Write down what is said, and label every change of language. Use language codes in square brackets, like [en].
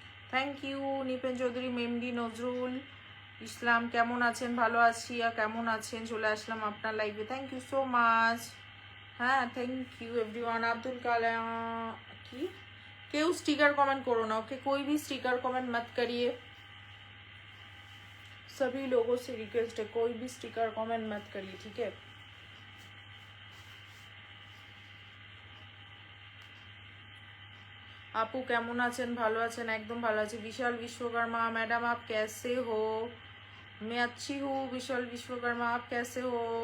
[bn] Thank you Nipen Chowdhury, মেমডি Nazrul Islam, কেমন আছেন? ভালো আছি, আর কেমন আছেন? চলে আসলাম আপনার লাইভে, থ্যাংক ইউ সো মাচ। হ্যাঁ, thank you everyone. Abdul Kalam কি, কেউ স্টিকার [hi] कमेंट करो ना, ओके? कोई भी स्टिकर कमेंट मत करिए, सभी लोगों से रिक्वेस्ट है, कोई भी स्टिकर कमेंट मत करिए, ठीक है? [bn] আপু কেমন আছেন? ভালো আছেন? একদম ভালো আছি। বিশাল বিশ্বকর্মা ম্যাডাম [hi] आप कैसे हो? मैं अच्छी हूँ বিশাল বিশ্বকর্মা, आप कैसे हो?